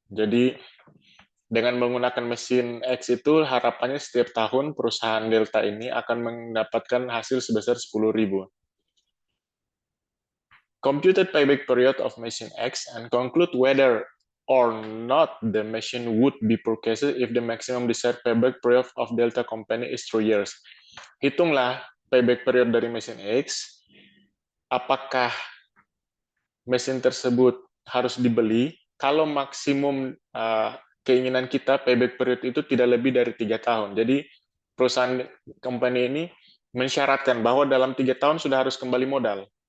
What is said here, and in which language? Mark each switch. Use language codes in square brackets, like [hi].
[id] Jadi dengan menggunakan mesin X itu harapannya setiap tahun perusahaan Delta ini akan mendapatkan hasil sebesar 10.000. [en] Computed payback period of machine X and conclude whether or not the machine would be purchased if the maximum desired payback period of Delta Company is 3 years. [id] Hitunglah payback period dari mesin X, apakah mesin tersebut harus dibeli kalau maksimum keinginan kita payback period itu tidak lebih dari 3 tahun. Jadi perusahaan company ini mensyaratkan bahwa dalam 3 tahun sudah harus kembali modal.